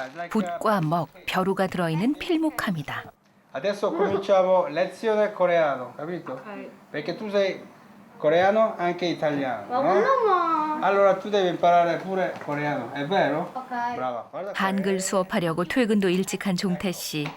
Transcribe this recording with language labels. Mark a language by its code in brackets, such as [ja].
[ko] 붓과 먹, 벼루가 들어있는 필묵함이다. [it] Adesso cominciamo lezione coreano, capito? Perché tu sei coreano anche italiano, no? Allora tu devi imparare pure coreano, è vero? Brava. Guarda qua. [ko] 한글 수업하려고 퇴근도 일찍 한 종태 씨.